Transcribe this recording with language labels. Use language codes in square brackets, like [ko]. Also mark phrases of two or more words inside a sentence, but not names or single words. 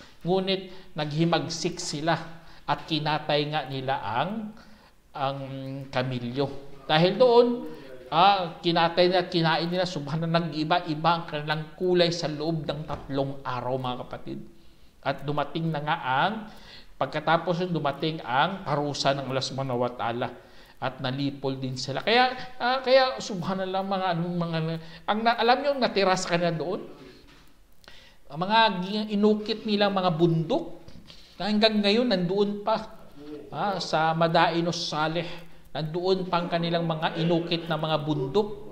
[tl] Ngunit naghimagsik sila at kinatay nga nila ang kamilyo. Dahil doon, kinatay nila, kinain nila, subhanallah, nag-iba-iba ang kanilang kulay sa loob ng 3 araw mga kapatid. At dumating na nga pagkatapos dumating ang parusa ng [ar] الله سبحانه وتعالى. [tl] at nalipol din sila. Kaya subhanallah, alam niyo natira sa kanila doon, mga inukit nilang mga bundok na hanggang ngayon nandoon pa sa Madainos Saleh, nandoon pang kanilang mga inukit na mga bundok.